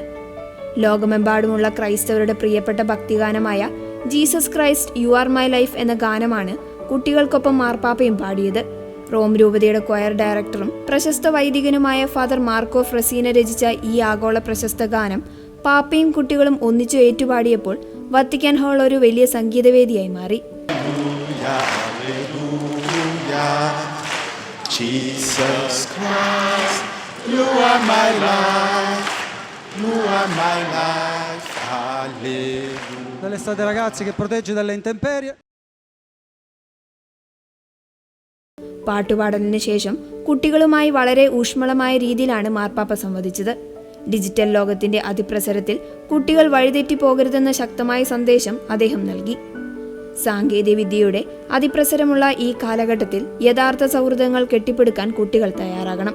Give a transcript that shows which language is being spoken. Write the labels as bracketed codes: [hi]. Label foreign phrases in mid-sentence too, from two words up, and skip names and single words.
[ml] ലോകമെമ്പാടുമുള്ള ക്രൈസ്തവരുടെ പ്രിയപ്പെട്ട ഭക്തിഗാനമായ ജീസസ് ക്രൈസ്റ്റ് യു ആർ മൈ ലൈഫ് എന്ന ഗാനമാണ് കുട്ടികൾക്കൊപ്പം മാർപ്പാപ്പയും പാടിയത്. റോം രൂപതയുടെ ക്വയർ ഡയറക്ടറും പ്രശസ്ത വൈദികനുമായ ഫാദർ മാർക്കോ ഫ്രസീന രചിച്ച ഈ ആഗോള പ്രശസ്ത ഗാനം പാപ്പയും കുട്ടികളും ഒന്നിച്ചു ഏറ്റുപാടിയപ്പോൾ വത്തിക്കാൻ ഹാൾ ഒരു വലിയ സംഗീതവേദിയായി മാറി. [it] Dall'estate ragazzi che protegge dalle intemperie. [ml] പാട്ടുപാടലിന് ശേഷം കുട്ടികളുമായി വളരെ ഊഷ്മളമായ രീതിയിലാണ് മാർപ്പാപ്പ സംവദിച്ചത്. ഡിജിറ്റൽ ലോകത്തിന്റെ അതിപ്രസരത്തിൽ കുട്ടികൾ വഴിതെറ്റി പോകരുതെന്ന ശക്തമായ സന്ദേശം അദ്ദേഹം നൽകി. സാങ്കേതികവിദ്യയുടെ അതിപ്രസരമുള്ള ഈ കാലഘട്ടത്തിൽ യഥാർത്ഥ സൗഹൃദങ്ങൾ കെട്ടിപ്പടുക്കാൻ കുട്ടികൾ തയ്യാറാകണം.